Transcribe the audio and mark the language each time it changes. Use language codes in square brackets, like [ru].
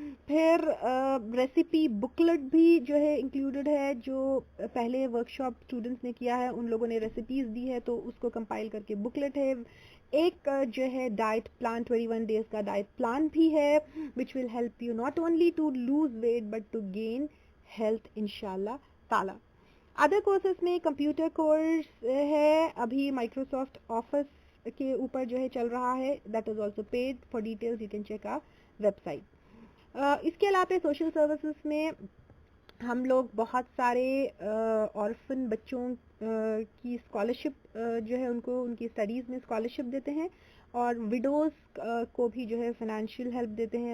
[ur] پھر recipe booklet بھی جو ہے انکلوڈڈ ہے, جو پہلے ورک شاپ اسٹوڈنٹس نے کیا ہے ان لوگوں نے ریسیپیز دی ہے تو اس کو کمپائل کر کے بکلٹ ہے. ایک جو ہے ڈائٹ پلان 21 days کا ڈائٹ پلان بھی ہے [en] which will help you not only to lose weight but to gain health [ur] انشاءاللہ تعالی. ادر کورسز میں کمپیوٹر کورس ہے, ابھی مائکروسافٹ آفس کے اوپر جو ہے چل رہا ہے, [en] that is also paid. For details you can check our website. [ur] اس کے علاوہ سوشل سروسز میں ہم لوگ بہت سارے آرفن بچوں کی اسکالرشپ جو ہے ان کو ان کی اسٹڈیز میں اسکالرشپ دیتے ہیں, اور وڈوز کو بھی جو ہے فائنینشیل ہیلپ دیتے ہیں.